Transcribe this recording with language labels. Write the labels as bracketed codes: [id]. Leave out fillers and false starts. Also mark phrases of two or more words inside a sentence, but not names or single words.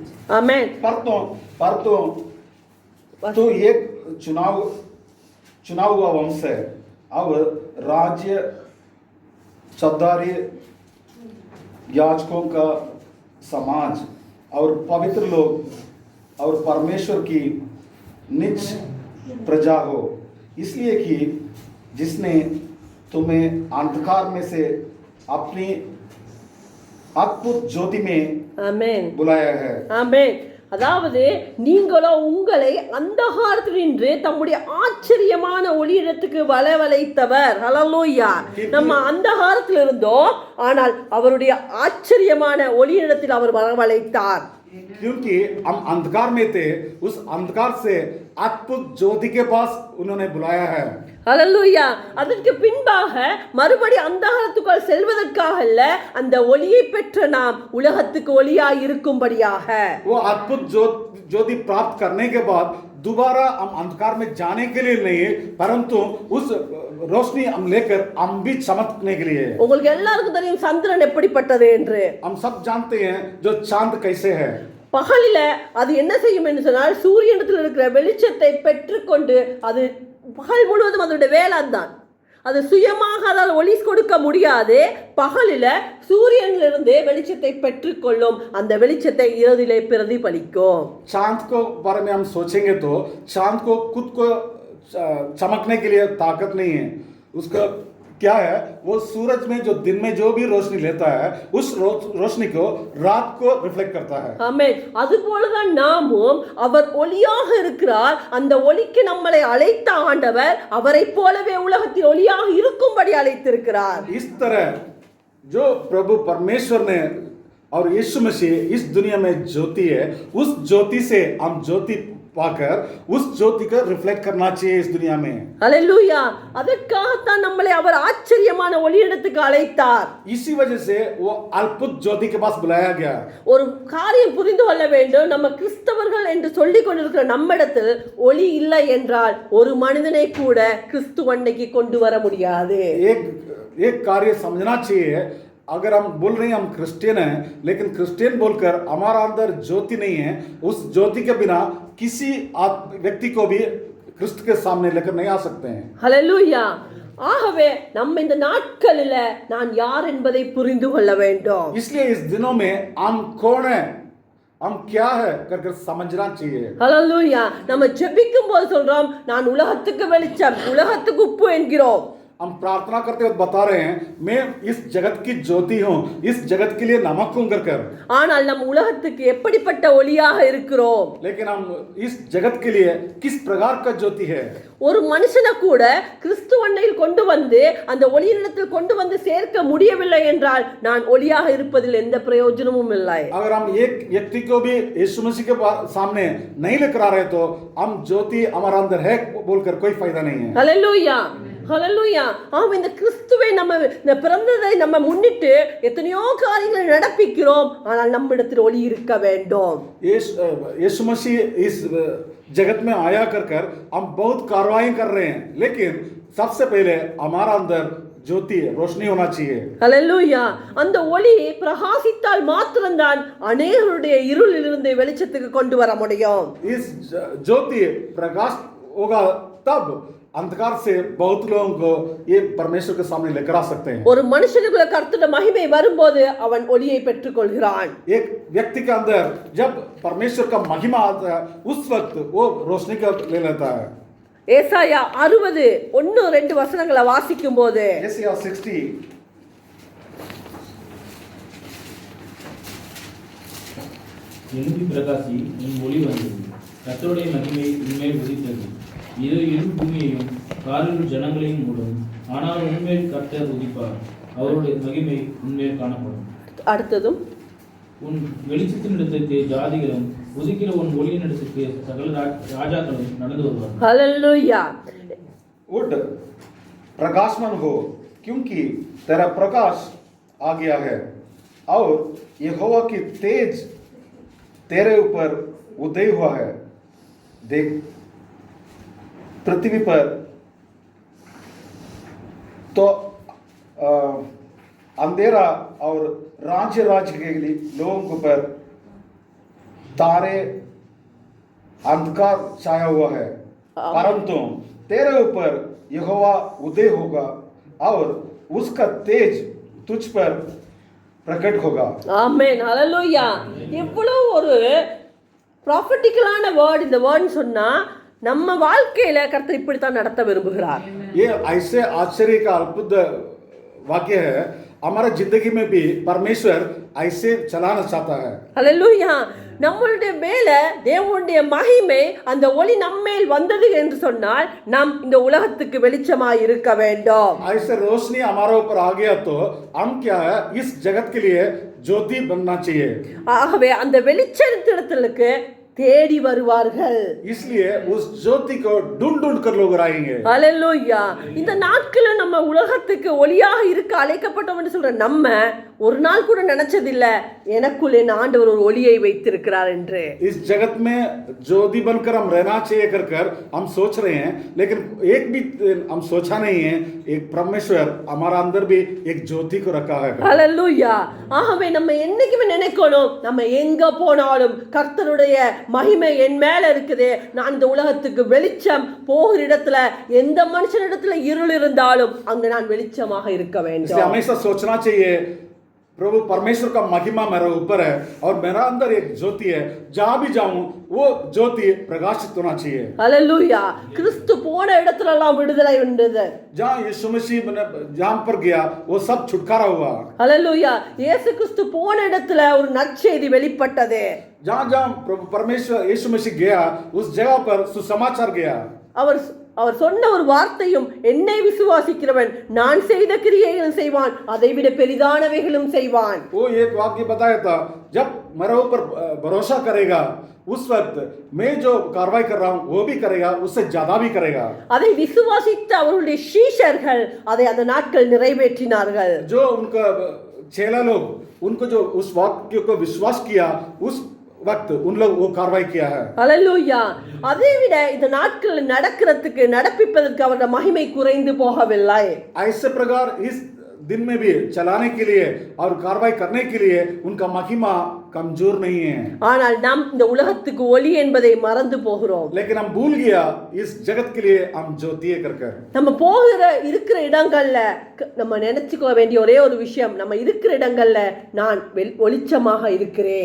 [ta] ஆமென். [hi] पर तो एक चुनाव हुआ वंश है और राज्य सरदारी याजकों का समाज और पवित्र लोग और परमेश्वर की निज प्रजा हो, इसलिए कि जिसने तुम्हें अंधकार में से अपनी अद्भुत ज्योति में [ta] ஆமென். [hi] बुलाया है. [ta] ஆமென். அதாவது நீங்களோ உங்களை அந்தகாரத்தினின்று தம்முடைய ஆச்சரியமான ஒளியிடத்துக்கு வரவழைத்தவர். ஹalleluya. நம்ம அந்தகாரத்தில் இருந்தோம், ஆனால் அவருடைய ஆச்சரியமான ஒளியிடத்தில் அவர் வரவழைத்தார். [hi] क्योंकि हम अंधकार में थे, उस अंधकार से अद्भुत ज्योति के पास उन्होंने बुलाया है. [ta] ஹalleluya. அதற்கு பின்பாக மறுபடி அந்தகாரத்துக்குள் செல்வதற்காக அல்ல, அந்த ஒளியை பெற்ற நாம் உலகத்துக்கு ஒளியாய் இருக்கும்படியாக. [hi] वो अद्भुत ज्योति प्राप्त करने के बाद दोबारा हम अंधकार में जाने के लिए नहीं, परंतु उस रोशनी हम लेकर हम भी चमकने के लिए. [ta] உங்களுக்கு எல்லாருக்கும் தெரியும் சந்திரன் எப்படிப்பட்டது என்று. [hi] हम सब जानते हैं जो चांद कैसे है. [ta] பகலில அது என்ன செய்யும் என்று சொன்னால், சூரியனிடத்தில் இருக்கிற வெளிச்சத்தை பெற்றுக்கொண்டு அது பகல் முழுவதும் அதோடைய வேலை தான். அது சுயமாக அதால் ஒளி கொடுக்க முடியாது. பகலில சூரியனிலிருந்து வெளிச்சத்தை பெற்றுக்கொள்ளும், அந்த வெளிச்சத்தை இரவிலே பிரதிபலிக்கும். [hi] चांद को बारे में हम सोचेंगे तो चांद को खुद को चमकने के लिए ताकत नहीं है. उसका क्या है, वो सूरज में जो दिन में जो भी रोशनी लेता है उस रोशनी को रात को रिफ्लेक्ट करता है. [ta] ஆமென். அதுபோலதான் நாமும் அவர் ஒளியாக இருக்கிறார், அந்த ஒளிக்கு நம்மளை அழைத்த ஆண்டவர் அவரை போலவே உலகத்தில் ஒளியாக இருக்கும்படி அழைத்திருக்கிறார். [hi] इस तरह जो प्रभु परमेश्वर ने और यीशु मसीह इस दुनिया में ज्योति है, उस ज्योति से हम ज्योति पाकर उस ज्योति को रिफ्लेक्ट करना चाहिए इस दुनिया में। [ta] ஹalleluya. அதற்காகத்தான் நம்மளை அவர் ஆச்சரியமான ஒளியிடத்துக்கு அழைத்தார். [hi] इसी वजह से वो अद्भुत ज्योति के पास बुलाया गया। [ta] ஒரு காரியம் புரிந்து கொள்ள வேண்டும். நம்ம கிறிஸ்தவர்கள் என்று சொல்லிக் கொண்டிருக்கிற நம்மிடத்தில் ஒளி இல்லை என்றால் ஒரு மனிதனை கூட கிறிஸ்துவண்டைக்கு கொண்டு வர முடியாது. [hi] एक कार्य समझना चाहिए, अगर हम बोल रहे हैं हम क्रिश्चियन हैं, लेकिन क्रिश्चियन बोलकर हमारा अंदर ज्योति नहीं है, उस ज्योति के बिना किसी व्यक्ति को भी क्रिस्त के सामने लेकर नहीं आ सकते हैं। [ta] ஹalleluya. ஆகவே நம்ம இந்த நாட்களில நான் யார் என்பதை புரிந்து கொள்ள வேண்டும். [hi] इसलिए इस दिनों में हम कौन है, हम क्या है करके समझना चाहिए। [ta] ஹalleluya. நம்ம ஜெபிக்கும் போது சொல்றோம் நான் உலகத்துக்கு வெளிச்சம், உலகத்துக்கு உப்பு என்கிறோம். [hi] हम प्रार्थना करते हुए बता रहे हैं मैं इस जगत की ज्योति हूं, इस जगत के लिए नमक हूं कर। [ta] ஆனால் நம் உலகத்துக்கு எப்படிப்பட்ட ஒளியாக இருக்கிறோம்? [hi] लेकिन हम इस जगत के लिए किस प्रकार का ज्योति है? [ta] ஒரு மனுஷனை கூட கிறிஸ்துவண்டையில் கொண்டு வந்து அந்த ஒளியினிடத்தில் கொண்டு வந்து சேர்க்க முடியவில்லை என்றால் நான் ஒளியாக இருப்பதில் எந்த பிரயோஜனமும் இல்லை. [hi] अगर हम एक व्यक्ति को भी यीशु मसीह के सामने नहीं लेकर आ रहे तो हम ज्योति हमारा अंदर है बोलकर कोई फायदा नहीं है। [ta] ஹalleluya. ஹalleluya. ஆம், இந்த கிறிஸ்துவை நம்ம இந்த பிறந்ததை நம்ம முன்னிட்டு எத்தனையோ காரியங்களை நடப்பிக்கிறோம். ஆனால் நம்மிடத்தில் ஒளி இருக்க வேண்டும். [hi] यीशु मसीह इस जगत में आया कर हम बहुत कार्रवाई कर रहे हैं, लेकिन सबसे पहले हमारा अंदर ज्योति रोशनी होना चाहिए। [ta] ஹalleluya. அந்த ஒளி பிரகாசித்தால் மாத்திரம்தான் அநேகருடைய இருளிலிருந்து வெளிச்சத்துக்கு கொண்டு வர முடியும். [hi] इस ज्योति प्रकाश होगा तब अंधकार से बहुत लोगों को ये परमेश्वर के सामने लेकर आ सकते हैं। [ta] ஒரு மனுஷனுக்குள்ள கர்த்தருடைய மகிமை வரும்போது அவன் ஒளியை பெற்றுக்கொள்கிறான். [hi] एक व्यक्ति के अंदर जब परमेश्वर का महिमा आता है उस वक्त वो रोशनी का ले लेता है। [ta] ஏசாயா 60:1-2 வசனங்களை வாசிக்கும் போது [hi] यशायाह 60 [ta] எழும்பி பிரகாசி, உன் ஒளி வந்தது, கர்த்தருடைய மகிமை உன்மேல் உதித்தது. இது இரு பூமியையும் காரில் ஜனங்களையும் மூடும், ஆனால் உன்மேல் கர்த்தர் உதிப்பார், அவருடைய மகிமை உன்மேல் காணப்படும். அடுத்ததும் உன் வெளிச்சத்தின் இடத்திற்கு ஜாதிகளும் உதிக்கிற உன் ஒளியின் இடத்திற்கு சகல ராஜாக்களும் நடந்து வருவார்கள். ஹalleluya. [hi] उठ प्रकाशमान हो, क्योंकि तेरा प्रकाश आ गया है और यहोवा की तेज तेरे ऊपर उदय हुआ है। देख पृथ्वी पर तो अंधेरा और राज्य के लोगों पर तारे अंधकार छाया हुआ है, परंतु तेरे ऊपर यहोवा उदय होगा और उसका तेज तुझ पर प्रकट होगा। [ta] ஆமென். ஹalleluya. இவ்வளவு ஒரு [en] prophetical word [ta] இந்த வேர்ட்னு சொன்னா நம்ம வாழ்க்கையில கர்த்தர் இப்படி தான் நடத்த விரும்புகிறார். [hi] ये ऐसे आश्चर्य का अद्भुत वाक्य है, हमारा जिंदगी में भी परमेश्वर ऐसे चलाना चाहता है। [ta] ஹalleluya. நம்மளுடைய மேல தேவனுடைய மகிமை அந்த ஒளி நம்மேல் வந்தது என்று சொன்னால் நாம் இந்த உலகத்துக்கு வெளிச்சமாய் இருக்க வேண்டும். [hi] ऐसे रोशनी हमारे ऊपर आ गया तो हम क्या है इस जगत के लिए ज्योति बनना चाहिए। [ta] ஆகவே அந்த வெளிச்சத்திடத்திற்கு தேடி வருவார்கள். [hi] इसलिए उस ज्योति को ढूंढ कर लोग आएंगे। [ta] ஹalleluya. இந்த நாட்கள்ல நம்ம உலகத்துக்கு ஒளியாக இருக்க அழைக்கப்பட்டோம் என்று சொல்ற நம்ம ஒரு நாள் கூட நினைச்சதில்ல எனக்குள் என் ஆண்டவர் ஒரு ஒளியை வைத்திருக்கிறார் என்று. [hi] इस जगत में ज्योति बनकर हम रहना चाहिए कर हम सोच रहे हैं, लेकिन एक भी हम सोचा नहीं है एक परमेश्वर हमारा अंदर भी एक ज्योति को रखा है। [ta] ஹalleluya. ஆகவே நம்ம என்னைக்குமே நினைக்கணும் நம்ம எங்க போனாலும் கர்த்தருடைய மகிமை என் மேல இருக்குது, நான் இந்த உலகத்துக்கு வெளிச்சம், போகிற இடத்துல எந்த மனுஷனிடத்துல இருள் இருந்தாலும் அங்க நான் வெளிச்சமாக இருக்க [hi] इसलिए [ta] வேண்டும். [hi] हमेशा सोचना चाहिए प्रभु परमेश्वर का महिमा मेरे ऊपर है और मेरा अंदर एक ज्योति है, जहां भी जाऊं वो ज्योति प्रकाशित होना चाहिए। [ta] ஹalleluya. கிறிஸ்து போன இடத்துல எல்லாம் விடுதலை உண்டது. [hi] जहां यीशु मसीह जहां पर गया वो सब छुटकारा हुआ। [ta] ஹalleluya. இயேசு கிறிஸ்து போன இடத்துல ஒரு நற்செய்தி வெளிப்பட்டது. [hi] जहां जहां प्रभु परमेश्वर यीशु मसीह गया उस जगह पर सुसमाचार गया। [ta] அவர் சொன்ன ஒரு வார்த்தையும், என்னை விசுவாசிக்கிறவன் நான் செய்த கிரியைகளும் செய்வான், அதை விட பெரிதானவைகளும் செய்வான். [hi] वो एक वाक्य बताया था, जब मेरे ऊपर भरोसा करेगा उस वक्त मैं जो कार्रवाई कर रहा हूँ वो भी करेगा, उससे ज्यादा भी करेगा. [ta] அதை விசுவாசித்த அவருடைய சீஷர்கள் அதை அந்த நாட்கள் நிறைவேற்றினார்கள். [hi] जो उनका चेला लोग उनको जो उस वाक्य को विश्वास किया उस वक्त उन लोग वो कार्रवाई किया है. [ta] ஹல்லேலூயா. அதை விட இந்த நாட்கள் நடப்பிப்பதற்கு அவருடைய மகிமை குறைந்து போகவில்லை. [hi] ऐसे प्रकार इस दिन में भी चलाने के लिए और कार्रवाई करने के लिए उनका महिमा कमजोर नहीं है. [ta] ஆனால் நாம் இந்த உலகத்துக்கு ஒளி என்பதை மறந்து போகிறோம். [hi] लेकिन हम भूल गया इस जगत के लिए हम ज्योति कर कर. [ta] நம்ம இருக்கிற இடங்கள்ல நம்ம நினைச்சுக்க வேண்டிய ஒரே ஒரு விஷயம், நம்ம இருக்கிற இடங்கள்ல நான் ஒளிச்சமாக இருக்கிறேன்.